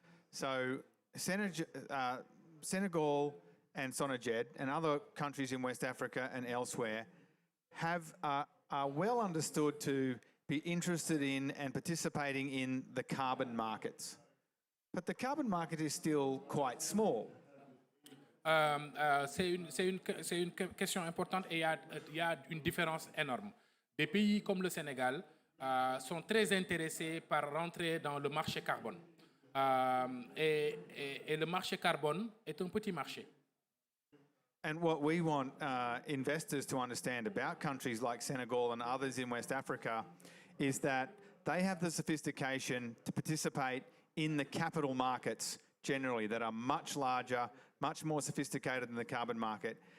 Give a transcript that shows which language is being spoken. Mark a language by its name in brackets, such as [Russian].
[English] So Senegal and Sonajed and other countries in West Africa and elsewhere are well understood to be interested in and participating in the carbon markets. But the carbon market is still quite small. [French] C'est une question importante et il y a une différence énorme. Des pays comme le Sénégal sont très intéressés par rentrer dans le marché carbone. Et le marché carbone est un petit marché. [English] And what we want investors to understand about countries like Senegal and others in West Africa is that they have the sophistication to participate in the capital markets generally that are much larger, much more sophisticated than the carbon market.